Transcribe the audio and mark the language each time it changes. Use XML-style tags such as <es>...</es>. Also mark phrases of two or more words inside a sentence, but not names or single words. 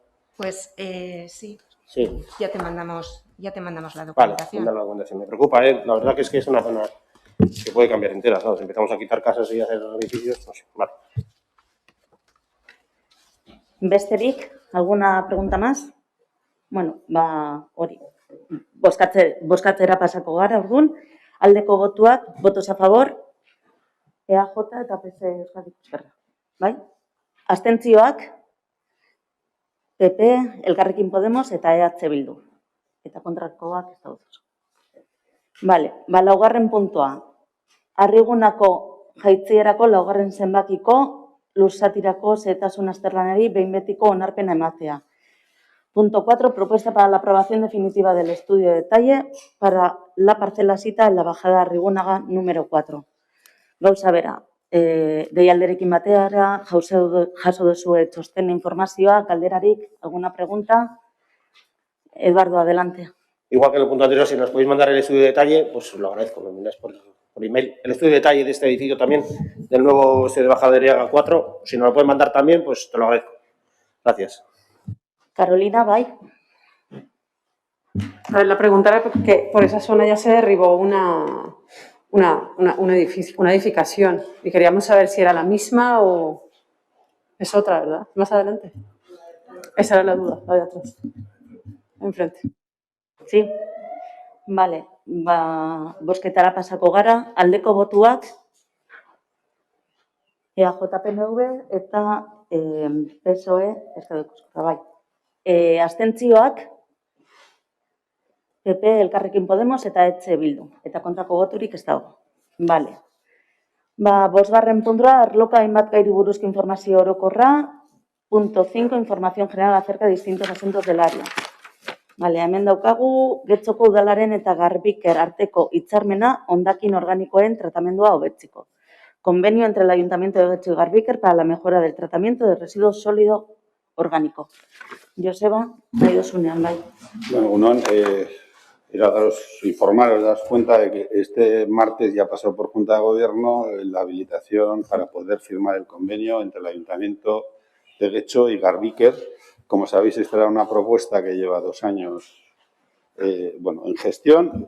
<es>Pues sí. Sí. Ya te mandamos la documentación. Vale, mandar la documentación. Me preocupa, la verdad que es una zona que puede cambiar entera, ¿sabes? Empezamos a quitar casas y a hacer edificios, no sé, vale. Besterik, ¿alguna pregunta más?</es> <eu>Bueno, hori. Bozkatzera pasako gara, orduan. Aldeko botuak,</eu> <es>votos a favor,</es> <eu>EAJ eta PC Euskadiko Ezkerra. Bai? Abstentzioak, PP, Elkarrekin Podemos eta EH Bildu. Eta kontrakoak ez daude. Vale, laugarren puntua. Arrigunako jaitzierako laugarren zenbakiko lursatirako xehetasun azterlanari behin betiko onarpena ematea.</eu> <es>Punto 4. Propuesta para la aprobación definitiva del estudio de detalle para la parcela sita en la bajada Arrigunaga número 4.</es> <eu>Gauza bera, deialderekin batera, jaso duzue txosten informazioa, galderarik,</eu> <es>alguna pregunta? Eduardo, adelante. Igual que en el punto anterior, si nos podéis mandar el estudio de detalle, pues lo agradezco, me mandáis por email. El estudio de detalle de este edificio también, del nuevo de bajada de Arriaga 4, si nos lo puedes mandar también, pues te lo agradezco. Gracias. Carolina, bye. A ver, la pregunta era porque por esa zona ya se derribó una edificación y queríamos saber si era la misma o es otra, ¿verdad? Más adelante. Esa era la duda, la de atrás. Enfrente. Sí. Vale,</es> <eu>bozketara pasako gara, aldeko botuak EAJ-PNV eta PSOE Euskadiko Ezkerra, bai. Abstentzioak PP, Elkarrekin Podemos eta EH Bildu. Eta kontrako boturik ez dago. Vale. Bosgarren puntua, arloka hainbat gairi buruzko informazio orokorra.</eu> <es>Punto 5, información general acerca de distintos asuntos del área. Vale,</es> <eu>hemen daukagu, Getxoko udalaren eta Garbiker arteko hitzarmena hondakin organikoen tratamendua hobetzeko.</eu> <es>Convenio entre el Ayuntamiento de Getxo y Garbiker para la mejora del tratamiento de residuos sólido orgánico.</es> <eu>Joseba, nahi dozunean, bai.</eu> <es>Bueno, era informaros, daros cuenta de que este martes ya pasó por Junta de Gobierno la habilitación para poder firmar el convenio entre el Ayuntamiento de Getxo y Garbiker. Como sabéis, esta era una propuesta que lleva 2 años en gestión.</es>